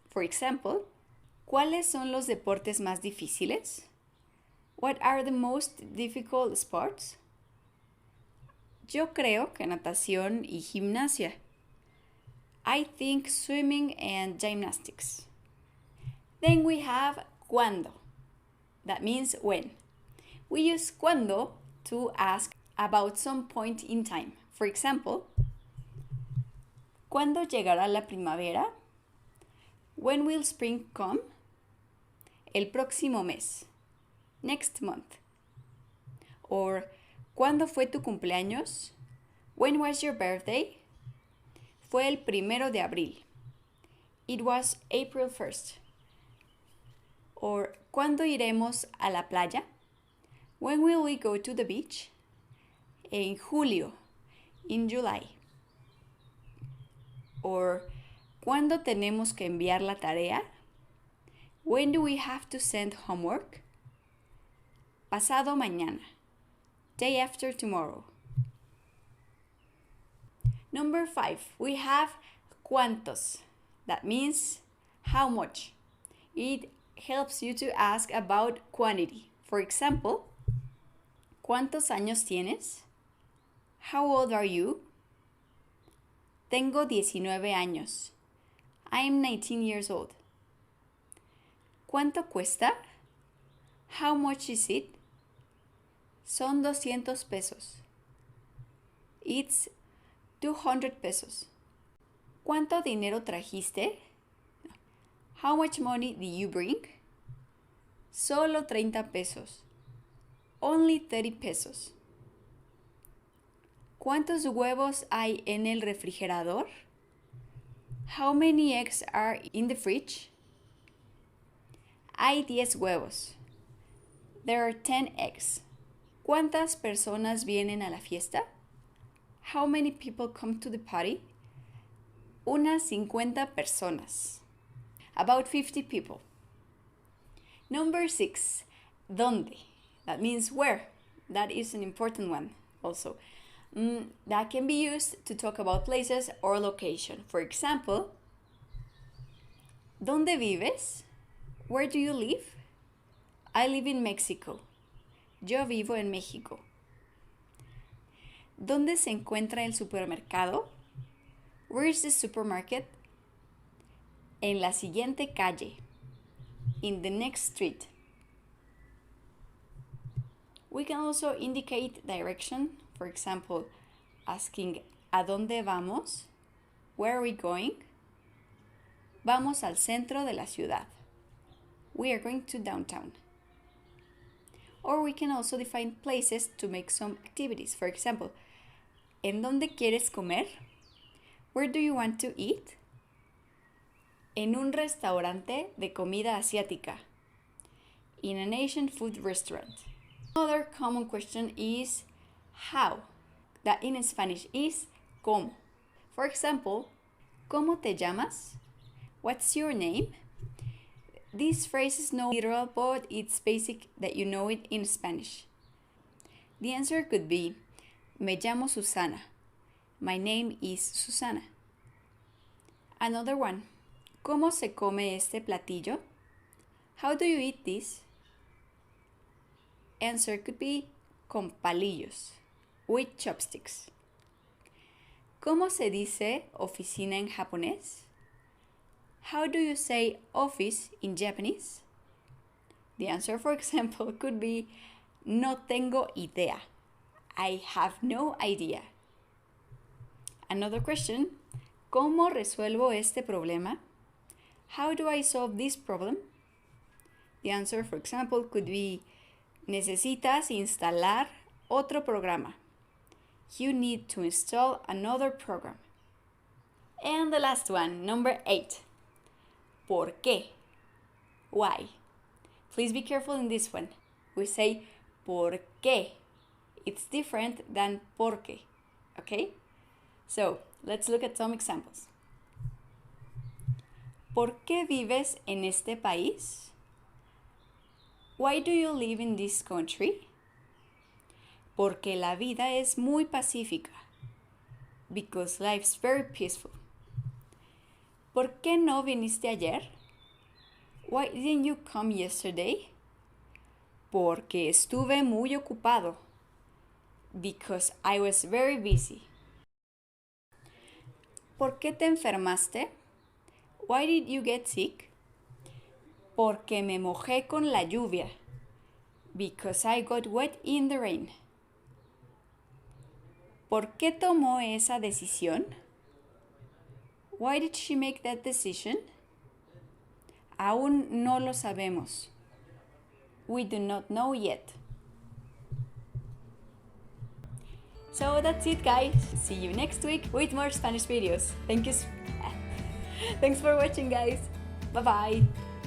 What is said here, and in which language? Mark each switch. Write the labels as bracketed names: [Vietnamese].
[English] For example, [Spanish] ¿cuáles son los deportes más difíciles? [English] What are the most difficult sports? [Spanish] Yo creo que natación y gimnasia. [English] I think swimming and gymnastics. Then we have cuándo. That means when. We use cuándo to ask about some point in time. For example, [Spanish] ¿cuándo llegará la primavera? [English] When will spring come? [Spanish] El próximo mes. [English] Next month. Or, [Spanish] ¿cuándo fue tu cumpleaños? [English] When was your birthday? [Spanish] Fue el 1 de abril. [English] It was April 1st. [Spanish] Or, ¿cuándo iremos a la playa? [English] When will we go to the beach? [Spanish] En julio. [English] In July. Or, [Spanish] ¿cuándo tenemos que enviar la tarea? [English] When do we have to send homework? [Spanish] pasado mañana, [English] day after tomorrow. Number 5, we have cuántos. That means how much. It helps you to ask about quantity. For example, [Spanish] ¿cuántos años tienes? [English] How old are you? [Spanish] Tengo 19 años. [English] I'm 19 years old. [Spanish] ¿Cuánto cuesta? [English] How much is it? [Spanish] Son 200 pesos. [English] It's 200 pesos. [Spanish] ¿Cuánto dinero trajiste? [English] How much money did you bring? [Spanish] Solo 30 pesos. [English] Only 30 pesos. [Spanish] ¿Cuántos huevos hay en el refrigerador? [English] How many eggs are in the fridge? [Spanish] Hay 10 huevos. [English] There are 10 eggs. [Spanish] ¿Cuántas personas vienen a la fiesta? [English] How many people come to the party? [Spanish] Unas 50 personas. [English] About 50 people. Number 6. ¿Dónde? That means where. That is an important one also. That can be used to talk about places or location. For example, [Spanish] ¿dónde vives? [English] Where do you live? I live in Mexico. [Spanish] Yo vivo en México. ¿Dónde se encuentra el supermercado? [English] Where is the supermarket? [Spanish] En la siguiente calle. [English] In the next street. We can also indicate direction. For example, asking [Spanish] ¿a dónde vamos? [English] Where are we going? [Spanish] Vamos al centro de la ciudad. [English] We are going to downtown. Or we can also define places to make some activities. For example, [Spanish] ¿en dónde quieres comer? [English] Where do you want to eat? [Spanish] En un restaurante de comida asiática. [English] In an Asian food restaurant. Another common question is how. That in Spanish is ¿cómo? [Spanish] For example, ¿cómo te llamas? [English] What's your name? This phrase is not literal, but it's basic that you know it in Spanish. The answer could be [Spanish] Me llamo Susana. [English] My name is Susana. Another one. [Spanish] ¿Cómo se come este platillo? [English] How do you eat this? Answer could be [Spanish] con palillos, [English] with chopsticks. [Spanish] ¿Cómo se dice oficina en japonés? [English] How do you say office in Japanese? The answer, for example, could be [Spanish] No tengo idea. [English] I have no idea. Another question. [Spanish] ¿Cómo resuelvo este problema? [English] How do I solve this problem? The answer, for example, could be [Spanish] Necesitas instalar otro programa. [English] You need to install another program. And the last one, number 8. ¿Por qué? Why? Please be careful in this one. We say ¿por qué? It's different than ¿por qué? Okay? So, let's look at some examples. [Spanish] ¿Por qué vives en este país? [English] Why do you live in this country? [Spanish] Porque la vida es muy pacífica. [English] Because life's very peaceful. [Spanish] ¿Por qué no viniste ayer? [English] Why didn't you come yesterday? [Spanish] Porque estuve muy ocupado. [English] Because I was very busy. [Spanish] ¿Por qué te enfermaste? [English] Why did you get sick? [Spanish] Porque me mojé con la lluvia. [English] Because I got wet in the rain. [Spanish] ¿Por qué tomó esa decisión? [English] Why did she make that decision? [Spanish] Aún no lo sabemos. [English] We do not know yet. So that's it, guys. See you next week with more Spanish videos. Thanks for watching, guys. Bye-bye.